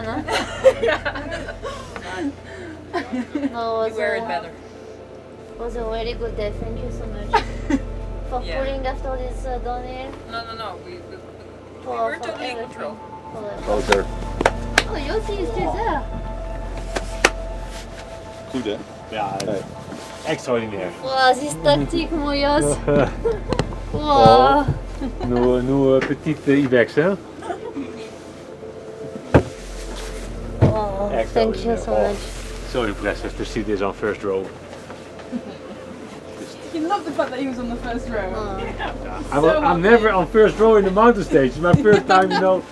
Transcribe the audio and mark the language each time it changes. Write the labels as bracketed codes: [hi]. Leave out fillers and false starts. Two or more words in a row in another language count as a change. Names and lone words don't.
[en] Huh? No, You wear it better. It was a really good day. Thank you so much for pulling after this downhill. No. We For were totally in control. Oh, there. Oh, Yossi is still there. [nl] Goed, hè? Ja, [fr] extraordinaire. [en] Wow, this tactique, mon Jos. Oh. Wow. [fr] Nous petite Ibex, hè? [en] Wow, thank you so much. So impressive to see this on first row. You love the fact that he was on the first row. I'm never on first row in the mountain stage. It's my first time, you know.